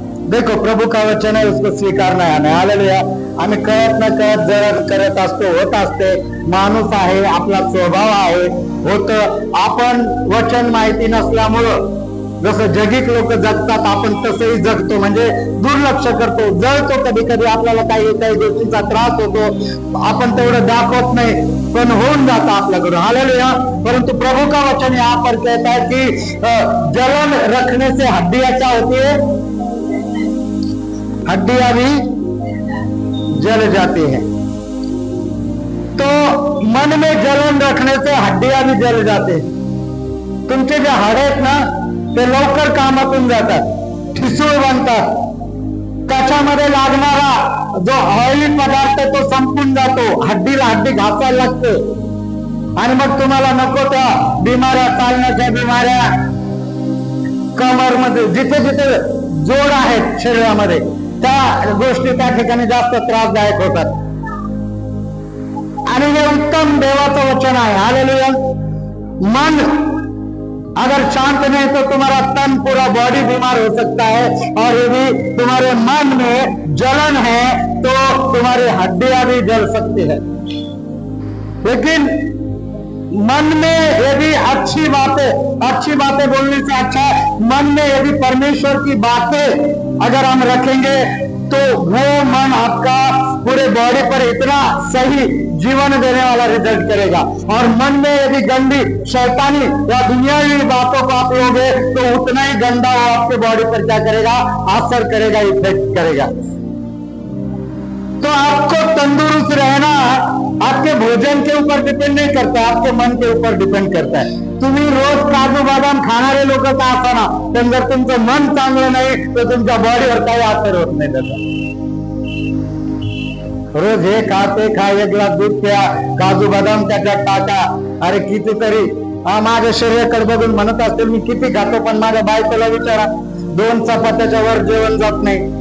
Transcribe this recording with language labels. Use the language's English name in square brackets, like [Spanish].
[Hindi] देखो प्रभु का वचन है, उसको स्वीकारना है, हालेलुया। [Marathi] आम्ही कळत न कळत जर करत असतो, होत असते, माणूस आहे, आपला स्वभाव आहे, होत। आपण वचन माहिती नसल्यामुळं जसं जगिक लोक जगतात आपण तसंही जगतो, म्हणजे दुर्लक्ष करतो, जळतो, कधी कधी आपल्याला काही काही गोष्टींचा त्रास होतो, आपण तेवढं दाखवत नाही, पण होऊन जातं आपल्याकडून, हालेलुया। [Hindi] परंतु प्रभु का वचन यहाँ पर कहता है कि जलन रखने से हड्डियां क्या होती है? हड्डियां भी जल जाती है। तो मन में जलन रखने से हड्डियां भी जल जाते हैं। [Marathi] तुमचे जे हाडे आहेत ना ते लवकर कामातून जातात, ठिसूळ बनतात, त्याच्यामध्ये लागणारा जो ऑइली पदार्थ तो संपून जातो, हड्डीला हड्डी घासायला लागते आणि मग तुम्हाला नको त्या बिमाऱ्या, चालण्याच्या बिमाऱ्या, कमरमध्ये जिथे जिथे जोड आहेत शरीरामध्ये त्या गोष्टी त्या ठिकाणी जास्त त्रासदायक होतात. आणि हे उत्तम देवाचं वचन आहे. हालेलुया. [Hindi] मन अगर शांत नहीं तो तुम्हारा तन पूरा बॉडी बीमार हो सकता है, और यदि तुम्हारे मन में जलन है तो तुम्हारी हड्डियां भी जल सकती है. लेकिन मन में यदि अच्छी बातें बोलने से अच्छा है, मन में यदि परमेश्वर की बातें अगर हम रखेंगे तो वो मन आपका पूरे बॉडी पर इतना सही जीवन देने वाला रिजल्ट करेगा. और मन में यदि गंदी शैतानी या दुनियावी बातों को आप लोगे तो उतना ही गंदा वो आपके बॉडी पर क्या करेगा, असर करेगा, इफेक्ट करेगा. तो आपको तंदुरुस्त रहना आपके भोजन के ऊपर डिपेंड नहीं करता, आपके मन के ऊपर डिपेंड करता है. [Marathi] तुम्ही रोज काजू बदाम खाणारे लोक का असा ना, पण जर तुमचं मन चांगलं नाही तर तुमच्या बॉडीवर काही असर होत नाही त्याचा. रोज हे खा ते खा, एक ग्लास दूध प्या, काजू बदाम त्याच्यात टाका. अरे कितीतरी माझ्या शरीराकडे बघून म्हणत असतील मी किती खातो, पण माझ्या बायकोला विचारा, 2 चपात्याच्या वर जेवण जात नाही.